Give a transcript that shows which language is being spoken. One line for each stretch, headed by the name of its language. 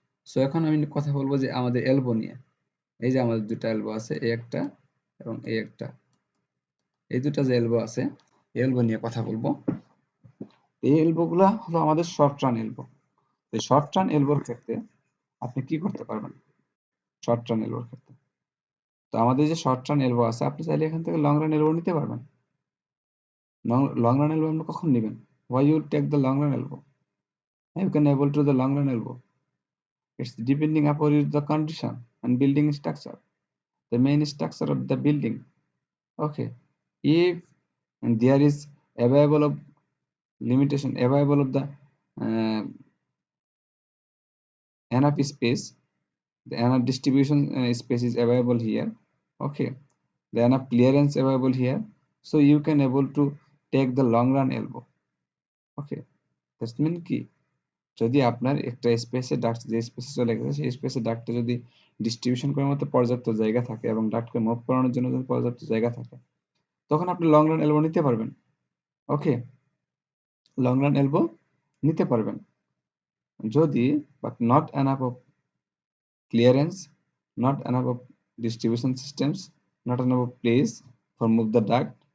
Bangla: So এখন আমি কথা বলবো যে আমাদের এলবো নিয়ে। এই যে আমাদের দুটা এলবো আছে, এই একটা এবং এই একটা, এই দুটা যে এলবো আছে এলবো নিয়ে কথা বলবো। এই এলবো গুলা হলো আমাদের শর্ট রান এলবো। এই শর্ট রান এলবোর ক্ষেত্রে আপনি কি করতে পারবেন, শর্ট রান এলবোর ক্ষেত্রে, তো আমাদের যে শর্ট রান এলবো আছে আপনি চাইলে এখান থেকে লং রান এলবো নিতে পারবেন। লং রান এলবো আপনি কখন নেবেন,
English: why you take the long run elbow, you can able to the long run elbow, it's depending upon the condition and building structure, the main structure of the building. Okay, if there is available of limitation, available of the uh, enough space, the enough distribution space is available here. Okay, the enough clearance available here, so you can able to take the long run elbow. Okay, that's mean
Bangla: কি, যদি আপনার একটা স্পেসে duct যে স্পেসে চলে গেছে সেই স্পেসে ডাক্টে যদি ডিস্ট্রিবিউশন করার মতো পর্যাপ্ত জায়গা থাকে এবং ডাক্টকে মুভ করানোর জন্য যদি পর্যাপ্ত জায়গা থাকে তখন আপনি লং রান এলবো নিতে পারবেন। ওকে, লং রান এলবো নিতে পারবেন যদি,
English: But not enough of clearance, not enough of distribution systems, not enough of place for move the duct.